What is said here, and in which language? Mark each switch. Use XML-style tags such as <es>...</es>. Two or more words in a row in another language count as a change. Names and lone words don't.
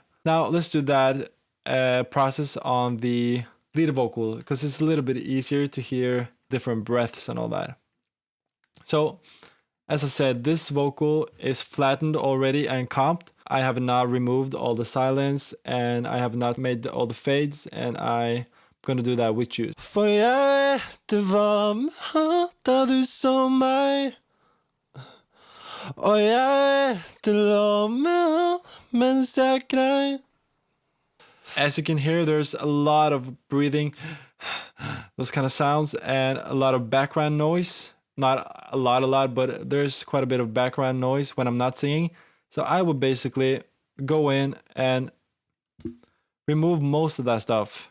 <en>Now let's do that process on the lead vocal, because it's a little bit easier to hear different breaths and all that. So, as I said, this vocal is flattened already and comped. I have not removed all the silence and I have not made all the fades, and I'm gonna do that with you.</en> <no>For jeg var med da du så meg, og jeg lå med mens jeg grei.</no> <en>As you can hear, there's a lot of breathing, those kind of sounds, and a lot of background noise. Not a lot, but there's quite a bit of background noise when I'm not singing. So I would basically go in and remove most of that stuff.</en>